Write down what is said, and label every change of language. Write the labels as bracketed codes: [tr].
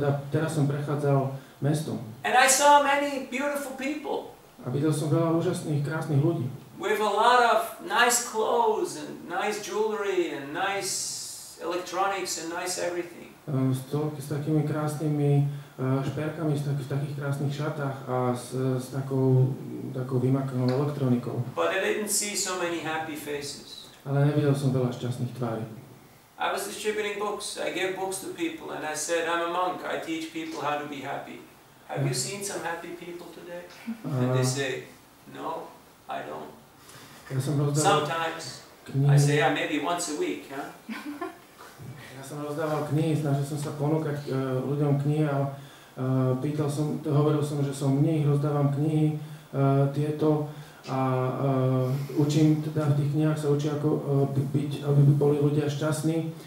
[sk] Teraz som prechádzal mestom [en] And I saw many beautiful people [sk] a videl som veľa úžasných, krásnych ľudí. [en] with a lot of nice clothes and nice jewelry and nice electronics and nice everything. [sk] S takými krásnymi šperkami, v takých krásnych šatách a s takou vymakanou elektronikou. [en] But I didn't see so many happy faces. [sk] Ale nevidel som veľa šťastných tvári. [en] I was distributing books. I gave books to people and I said, I'm a monk. I teach people how to be happy. Have you seen some happy people today? And they say, no, I don't. [sk] Ja som rozdával [en] Sometimes. [sk] knihy. [en] I say, yeah, maybe once a week, huh? [sk] Ja som rozdával knihy, snažil som sa ponúkať ľuďom knihy a hovoril som, že som mních, rozdávam knihy tieto a učím, teda v tých knihách sa učí, ako byť, aby boli ľudia šťastní.